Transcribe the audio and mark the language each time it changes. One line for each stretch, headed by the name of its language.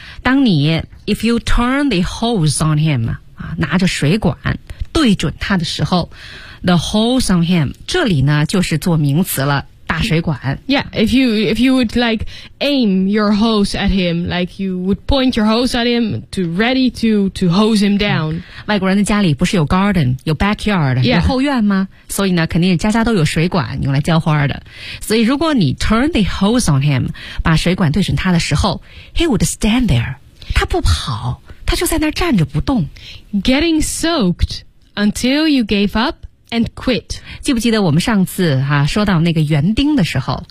Chinese: 当你
English: if you turn the hose on him,
Chinese: 拿着水管对准他的时候
English: the hose on him,
Chinese: 这里呢就是做名词了，大水管。
English: Yeah, if you would like aim your hose at him, like you would point your hose at him to ready to hose him down.
Chinese: 外国人的家里不是有 garden, 有 backyard,、
English: yeah.
Chinese: 有后院吗？所以呢肯定是家家都有水管用来浇花的。所以如果你
English: turn the hose on him,
Chinese: 把水管对准他的时候
English: he would stand there.
Chinese: 他不跑，他就在那儿站着不动。
English: Getting soaked until you gave up and quit.
Chinese: 记不记得我们上次、说到那个园丁的时候、